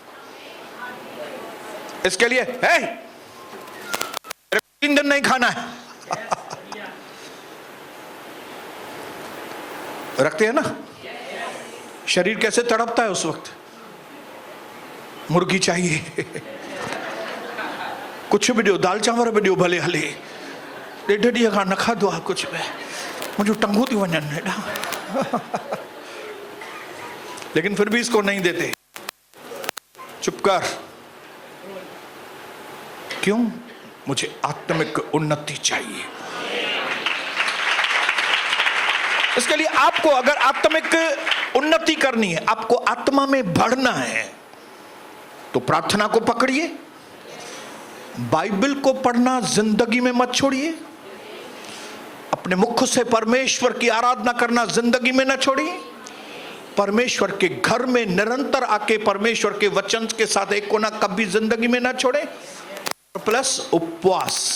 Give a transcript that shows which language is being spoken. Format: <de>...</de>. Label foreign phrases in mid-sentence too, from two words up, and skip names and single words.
<hi>इसके लिए है 3 दिन नहीं खाना है। रखते हैं ना। शरीर कैसे तड़पता है उस वक्त, मुर्गी चाहिए, कुछ भी दियो, दाल चावल भी दियो,</hi> <sd>भले हले, 1.5 ॾींहं खां न खाधो आहे कुछ भी, मुझे टंगू थी वञनि हेॾा।</sd> <hi>लेकिन फिर भी इसको नहीं देते, चुप कर। क्यों? मुझे आत्मिक उन्नति चाहिए। इसके लिए आपको अगर आत्मिक उन्नति करनी है, आपको आत्मा में बढ़ना है, तो प्रार्थना को पकड़िए, बाइबल को पढ़ना जिंदगी में मत छोड़िए, अपने मुख से परमेश्वर की आराधना करना जिंदगी में न छोड़िए, परमेश्वर के घर में निरंतर आके परमेश्वर के वचन के साथ एक कोना कभी जिंदगी में ना छोड़े, प्लस उपवास।</hi>